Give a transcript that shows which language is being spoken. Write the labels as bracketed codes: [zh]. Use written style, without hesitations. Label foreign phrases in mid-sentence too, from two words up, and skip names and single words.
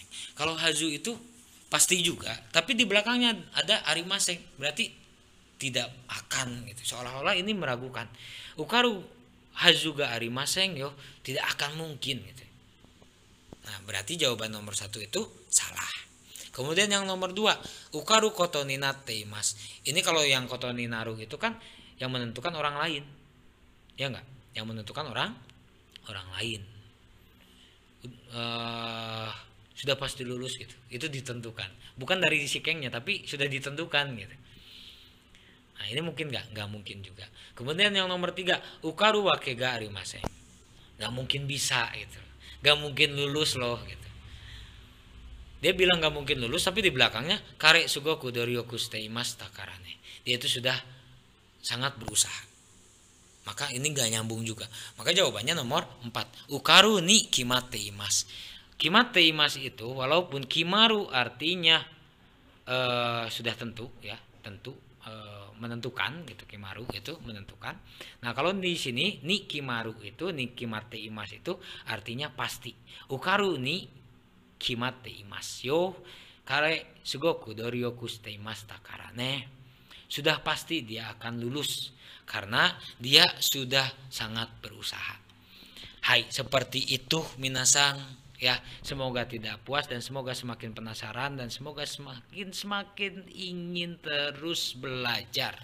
[id] Kalau hazu itu pasti juga, tapi di belakangnya ada arimasen, berarti tidak akan gitu. Seolah-olah ini meragukan. [ja] 受かるはずがありませんよ, [id] tidak akan mungkin gitu. Nah, berarti jawaban nomor 1 itu salah. Kemudian yang nomor 2, [ja] 受かることになっています. [id] Ini kalau yang [ja] ことになる [id] itu kan yang menentukan orang lain. Ya enggak? Yang menentukan orang lain. Sudah pasti lulus gitu. Itu ditentukan. Bukan dari shikengnya, tapi sudah ditentukan gitu. Nah, ini mungkin nggak mungkin juga. Kemudian yang nomor 3, [ja] 受かるわけがありません. [id] Nggak mungkin bisa gitu. Nggak mungkin lulus loh gitu. Dia bilang nggak mungkin lulus, tapi di belakangnya [ja] 彼すごく努力していましたからね. [id] Dia itu sudah sangat berusaha. Maka ini nggak nyambung juga. Maka jawabannya nomor 4, [ja] 受かるに決まっています. 決まっています [id] itu walaupun kimaru artinya sudah tentu ya, tentu menentukan gitu, kimaru itu menentukan. Nah kalau di sini [ja] に決まる [id] itu [ja] に決まってます [id] itu artinya pasti. [ja] 受かるに決まってますよ彼すごく努力していましたからね. [id] Sudah pasti dia akan lulus karena dia sudah sangat berusaha. Hai, seperti itu minasang ya. Semoga tidak puas dan semoga semakin penasaran dan semoga semakin ingin terus belajar.